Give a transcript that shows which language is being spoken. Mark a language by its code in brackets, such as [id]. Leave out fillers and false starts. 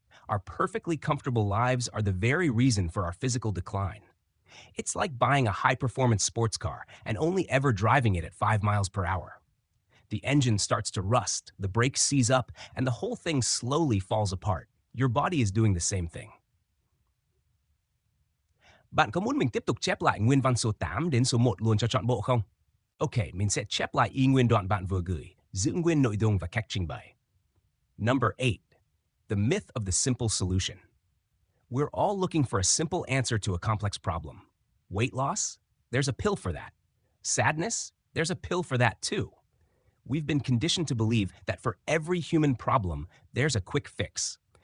[en] Our perfectly comfortable lives are the very reason for our physical decline. It's like buying a high-performance sports car and only ever driving it at 5 miles per hour. The engine starts to rust, the brakes seize up, and the whole thing slowly falls apart. Your body is doing the same thing. [vi] Bạn có muốn mình tiếp tục chép lại nguyên văn số 8 đến số 1 luôn cho trọn bộ không? Ok, mình sẽ chép lại y nguyên đoạn bạn vừa gửi, giữ nguyên nội dung và cách trình bày. [en] Number 8, the myth of the simple solution. We're all looking for a simple answer to a complex problem. Weight loss? There's a pill for that. Sadness? There's a pill for that too. We've been conditioned to believe that for every human problem, there's a quick fix.